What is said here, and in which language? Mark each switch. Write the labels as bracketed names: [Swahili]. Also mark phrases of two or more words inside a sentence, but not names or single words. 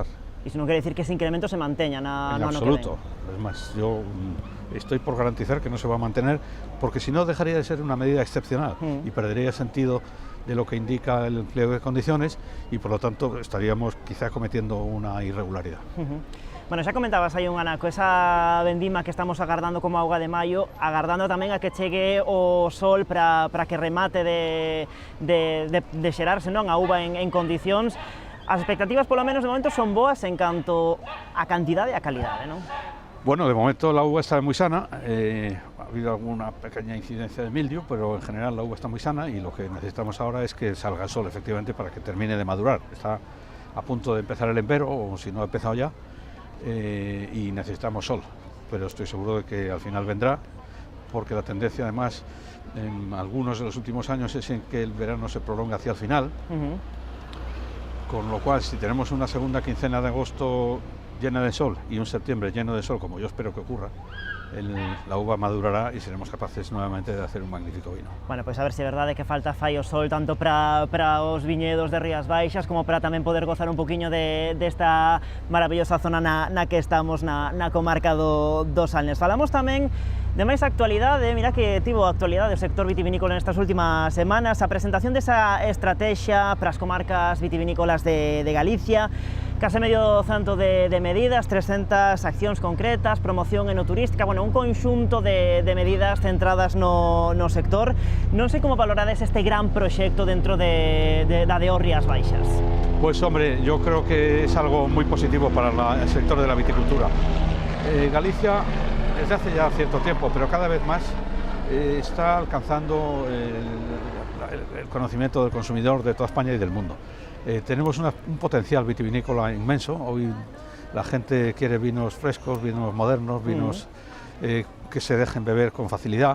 [Spanish] Y eso no quiere decir que ese incremento se mantenga en absoluto. Es más, yo estoy por garantizar que no se va a mantener porque si no dejaría de ser una medida excepcional y perdería sentido de lo que indica el pliego de condiciones y por lo tanto estaríamos quizá cometiendo una irregularidad. [Galician] Bueno, xa comentabas aí un anaco, esa vendima que estamos agardando como auga de maio, agardando tamén a que chegue o sol para que remate de xerarse, non, a uva en condicións. As expectativas, polo menos de momento, son boas en canto a cantidade e a calidade, non? [Spanish] Bueno, de momento la uva está muy sana, ha habido alguna pequeña incidencia de mildio, pero en general la uva está muy sana y lo que necesitamos ahora es que salga el sol efectivamente para que termine de madurar. Está a punto de empezar el empero, o si no ha empezado ya, y necesitamos sol, pero estoy seguro de que al final vendrá, porque la tendencia además en algunos de los últimos años es en que el verano se prolonga hacia el final, con lo cual si tenemos una segunda quincena de agosto llena de sol y un septiembre lleno de sol, como yo espero que ocurra, la uva madurará y seremos capaces nuevamente de hacer un magnífico vino. [Galician] Bueno, pois a ver se é verdade que falta fai o sol tanto para os viñedos de Rías Baixas como para tamén poder gozar un poquinho desta maravillosa zona na que estamos na comarca do Salnés. Falamos tamén de máis actualidade, mira que tivo actualidade o sector vitivinícola nestas últimas semanas, a presentación desa estrategia para as comarcas vitivinícolas de Galicia, case medio cento de medidas, 300 accións concretas, promoción enoturística, bueno, un conxunto de medidas centradas no sector. Non sei como valorades este gran proxecto dentro da de Rías Baixas. [Spanish] Pues hombre, yo creo que es algo muy positivo para el sector de la viticultura. Galicia, desde hace ya cierto tiempo, pero cada vez más, está alcanzando el conocimiento del consumidor de toda España y del mundo. Tenemos un potencial vitivinícola inmenso. Hoy la gente quiere vinos frescos, vinos modernos, vinos que se dejen beber con facilidad.